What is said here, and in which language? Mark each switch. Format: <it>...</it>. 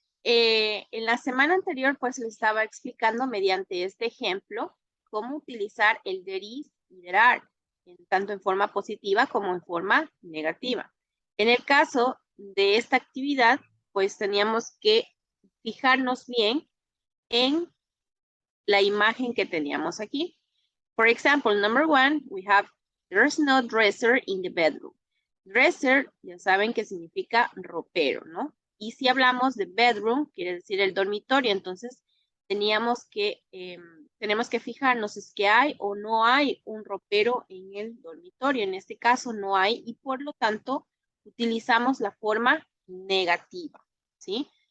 <es>En la semana anterior, pues le estaba explicando mediante este ejemplo cómo utilizar el there is y there are, tanto en forma positiva como en forma negativa. En el caso de esta actividad, pues teníamos que fijarnos bien en la imagen que teníamos aquí.</es> <en>For example, number one, we have, there's no dresser in the bedroom.</en> <es>Dresser, ya saben que significa ropero, ¿no? Y si hablamos de bedroom, quiere decir el dormitorio, entonces tenemos que fijarnos si es que hay o no hay un ropero en el dormitorio. En este caso no hay y por lo tanto utilizamos la forma negativa, ¿sí?</es>